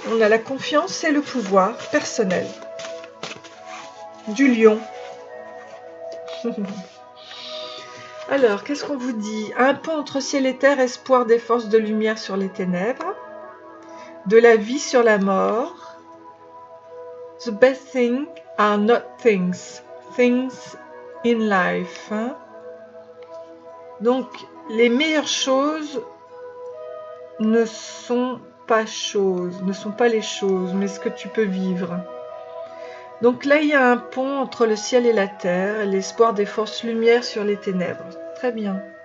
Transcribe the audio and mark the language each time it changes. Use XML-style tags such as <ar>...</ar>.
<fr>On a la confiance et le pouvoir personnel. Du lion. Alors, qu'est-ce qu'on vous dit? Un pont entre ciel et terre, espoir des forces de lumière sur les ténèbres, de la vie sur la mort.</fr> <en>The best things are not things, things in life. Hein?</en> <fr>Donc, les meilleures choses ne sont pas les choses, mais ce que tu peux vivre. Donc là, il y a un pont entre le ciel et la terre, l'espoir des forces lumière sur les ténèbres. Très bien.</fr>